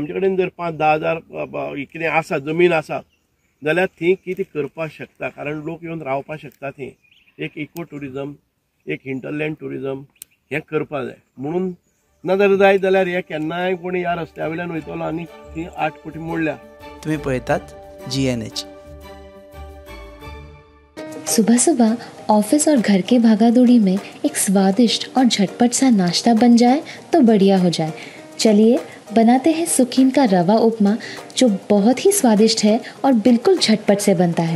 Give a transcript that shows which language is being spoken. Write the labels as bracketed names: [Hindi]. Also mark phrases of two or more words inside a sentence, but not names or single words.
[Konkani] आमचे कडेन जर 5-10 हजार कितें आसा जमीन आसा जाल्यार थंय कितें करपाक शकता, कारण लोक येवन रावपाक शकता थंय। एक [English] eco tourism, [Konkani] एक [English] hinterland tourism [Konkani] हें करपाक जाय। म्हणून ना जर जाय जाल्यार हे केन्नाय कोणी ह्या रस्त्या वयल्यान वयतलो आनी थंय 8 कोटी मोडल्या। तुम्ही पळयतात GNH। [Hindi] सुबह सुबह ऑफिस और घर के भागादौड़ी में एक स्वादिष्ट और झटपट सा नाश्ता बन जाए तो बढ़िया हो जाए। चलिए बनाते हैं सुखीन का रवा उपमा, जो बहुत ही स्वादिष्ट है और बिल्कुल झटपट से बनता है।